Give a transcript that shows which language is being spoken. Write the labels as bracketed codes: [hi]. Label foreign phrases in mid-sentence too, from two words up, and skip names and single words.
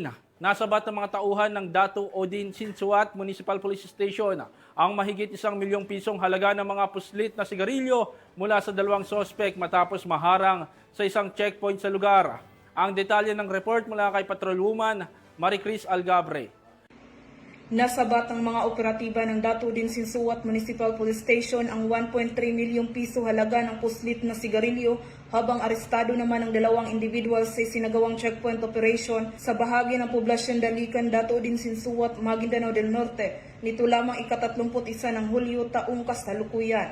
[tl] Nasabat ng mga tauhan ng Datu Odin Sinsuat Municipal Police Station ang mahigit 1 milyong pisong halaga ng mga puslit na sigarilyo mula sa 2 sospek matapos maharang sa isang checkpoint sa lugar. Ang detalye ng report mula kay Patrolwoman Maricris Algabre. Nasabat ng mga operatiba ng Datu Odin Sinsuat Municipal Police Station ang 1.3 milyong piso halaga ng puslit na sigarilyo habang arestado naman ang 2 individual sa sinagawang checkpoint operation sa bahagi ng poblasyon Dalican, Datu Odin Sinsuat, Maguindanao del Norte nito lamang ika-31 ng Hulyo taong kasalukuyan.